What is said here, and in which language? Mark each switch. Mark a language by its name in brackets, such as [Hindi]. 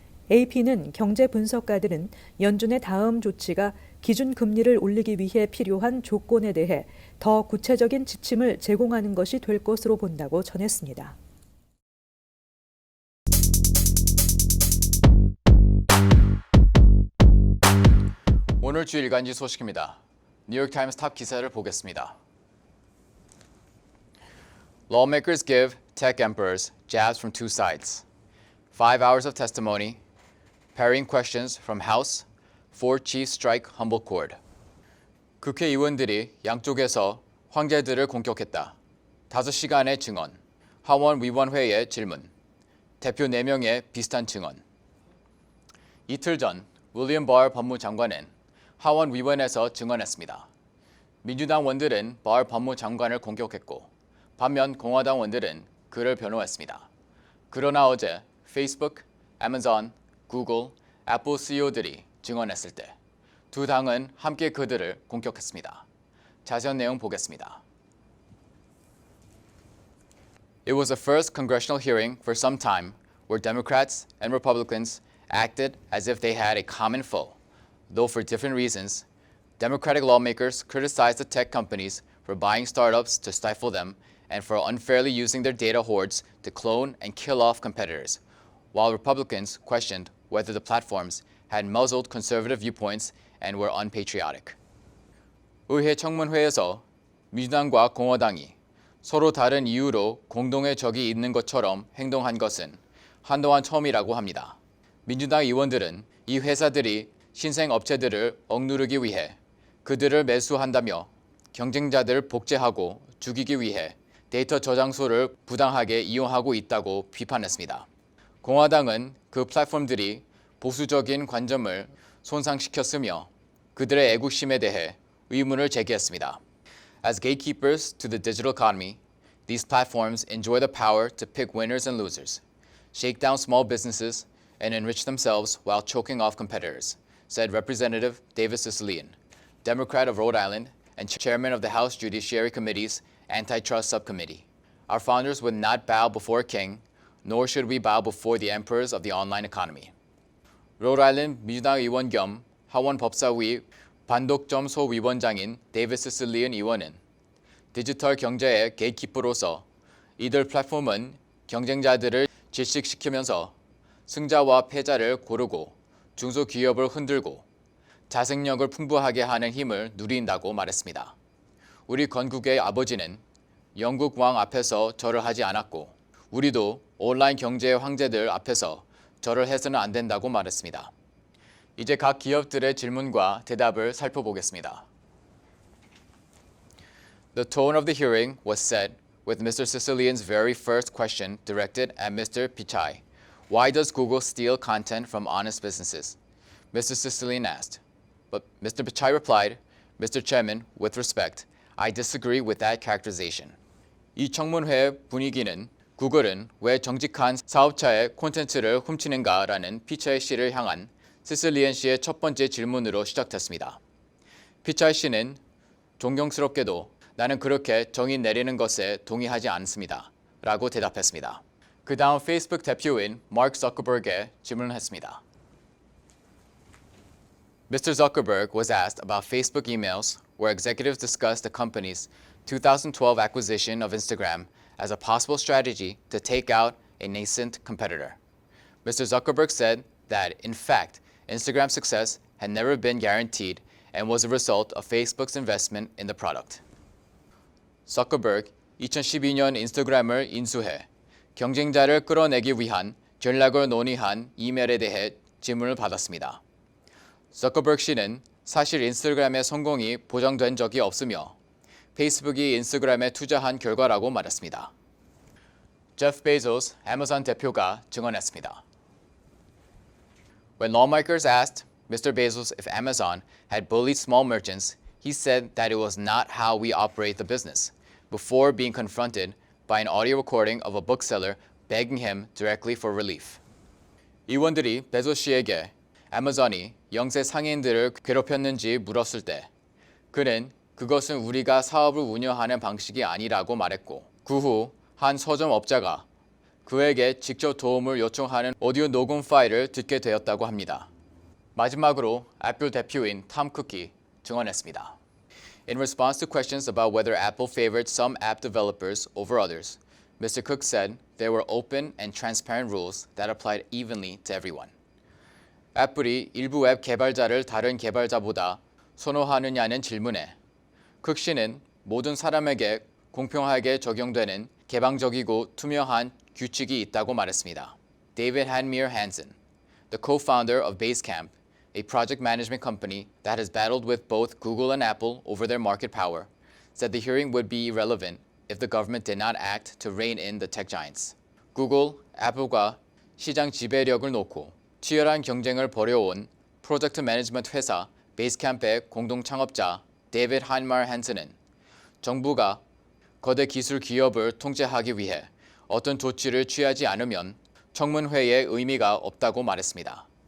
[Korean] AP는 경제 분석가들은 연준의 다음 조치가 기준금리를 올리기 위해 필요한 조건에 대해 더 구체적인 지침을 제공하는 것이 될 것으로 본다고 전했습니다. 오늘 주 일간지 소식입니다. 뉴욕타임스 탑 기사를 보겠습니다. [English] Lawmakers give tech emperors jabs from two sides. 5 hours of testimony, parrying questions from House, four chiefs strike humble chord. [Korean] 국회의원들이 양쪽에서 황제들을 공격했다. 5시간의 증언, 하원위원회의 질문, 대표 4명의 비슷한 증언. 이틀 전 윌리엄 바 법무장관은 하원위원회에서 증언했습니다. 민주당 원들은 바 법무장관을 공격했고 반면 공화당 원들은 그를 변호했습니다. 그러나 어제 페이스북, 애마존, 구글, 애플 CEO들이 증언했을 때 두 당은 함께 그들을 공격했습니다. 자세한 내용 보겠습니다. [English] It was the first congressional hearing for some time where Democrats and Republicans acted as if they had a common foe. Though for different reasons, Democratic lawmakers criticized the tech companies for buying startups to stifle them and for unfairly using their data hoards to clone and kill off competitors, while Republicans questioned whether the platforms had muzzled conservative viewpoints and were unpatriotic. [Korean] 의회 청문회에서 민주당과 공화당이 서로 다른 이유로 공동의 적이 있는 것처럼 행동한 것은 한동안 처음이라고 합니다. 민주당 의원들은 이 회사들이 신생 업체들을 억누르기 위해 그들을 매수한다며 경쟁자들을 복제하고 죽이기 위해 데이터 저장소를 부당하게 이용하고 있다고 비판했습니다. 공화당은 그 플랫폼들이 보수적인 관점을 손상시켰으며 그들의 애국심에 대해 의문을 제기했습니다. [English] As gatekeepers to the digital economy, these platforms enjoy the power to pick winners and losers, shake down small businesses, and enrich themselves while choking off competitors, said Representative David Cicilline, Democrat of Rhode Island and chairman of the House Judiciary Committee's Antitrust Subcommittee. Our founders would not bow before a king, nor should we bow before the emperors of the online economy. [Korean] 로드아일랜드 민주당 의원 겸 하원 법사위 반독점 소위원장인 데이비드 시실리언 의원은 디지털 경제의 게이트키퍼로서 이들 플랫폼은 경쟁자들을 질식시키면서 승자와 패자를 고르고 중소기업을 흔들고 자생력을 풍부하게 하는 힘을 누린다고 말했습니다. 우리 건국의 아버지는 영국 왕 앞에서 절을 하지 않았고 우리도 온라인 경제의 황제들 앞에서 절을 해서는 안 된다고 말했습니다. 이제 각 기업들의 질문과 대답을 살펴보겠습니다. [English] The tone of the hearing was set with Mr. Cicillian's very first question directed at Mr. Pichai. Why does Google steal content from honest businesses? Mr. Cicillian asked. But Mr. Pichai replied, Mr. Chairman, with respect, I disagree with that characterization. [Korean] 이 청문회 분위기는 구글은 왜 정직한 사업자의 콘텐츠를 훔치는가라는 피차이 씨를 향한 시실리언 씨의 첫 번째 질문으로 시작됐습니다. 피차이 씨는 존경스럽게도 나는 그렇게 정의 내리는 것에 동의하지 않습니다. 라고 대답했습니다. 그 다음 페이스북 대표인 마크 저커버그에 질문했습니다. [English] Mr. Zuckerberg was asked about Facebook emails where executives discussed the company's 2012 acquisition of Instagram as a possible strategy to take out a nascent competitor. Mr. Zuckerberg said that, in fact, Instagram's success had never been guaranteed and was a result of Facebook's investment in the product. [Korean] Zuckerberg, 2012년 인스타그램을 인수해 경쟁자를 끌어내기 위한 전략을 논의한 이메일에 대해 질문을 받았습니다. 저커버그 씨는 사실 인스타그램의 성공이 보장된 적이 없으며 페이스북이 인스타그램에 투자한 결과라고 말했습니다. 제프 베조스 애마존 대표가 증언했습니다. [English] When lawmakers asked Mr. Bezos if Amazon had bullied small merchants, he said that it was not how we operate the business, before being confronted by an audio recording of a bookseller begging him directly for relief. [Korean] 의원들이 베조 씨에게 아마존이 영세 상인들을 괴롭혔는지 물었을 때 그는 그것은 우리가 사업을 운영하는 방식이 아니라고 말했고 그 후 한 서점업자가 그에게 직접 도움을 요청하는 오디오 녹음 파일을 듣게 되었다고 합니다. 마지막으로 애플 대표인 톰 쿠키 증언했습니다. [English] In response to questions about whether Apple favored some app developers over others, Mr. Cook said there were open and transparent rules that applied evenly to everyone. [Korean] 애플이 일부 앱 개발자를 다른 개발자보다 선호하느냐는 질문에 쿡 씨는 모든 사람에게 공평하게 적용되는 개방적이고 투명한 규칙이 있다고 말했습니다. [English] David Hanmir Hansen, the co-founder of Basecamp, a project management company that has battled with both Google and Apple over their market power, said the hearing would be irrelevant if the government did not act to rein in the tech giants. [Korean] 구글, 애플과 시장 지배력을 놓고 치열한 경쟁을 벌여온 프로젝트 매니지먼트 회사 베이스캠프의 공동 창업자 데이비드 한마르 헨슨은 정부가 거대 기술 기업을 통제하기 위해 어떤 조치를 취하지 않으면 청문회의 의미가 없다고 말했습니다.